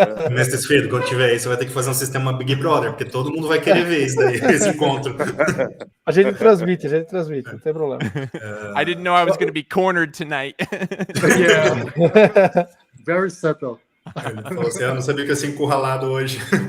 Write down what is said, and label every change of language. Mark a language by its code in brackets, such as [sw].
[pt] Mestre Esfredo, quando tiver aí, você vai ter que fazer um sistema Big Brother, porque todo mundo vai querer ver isso daí, esse encontro. A gente transmite, não tem problema. [en] I didn't know I was going to be cornered tonight. Yeah. Very subtle. [pt] Ele falou assim, eu não sabia que ia ser encurralado hoje.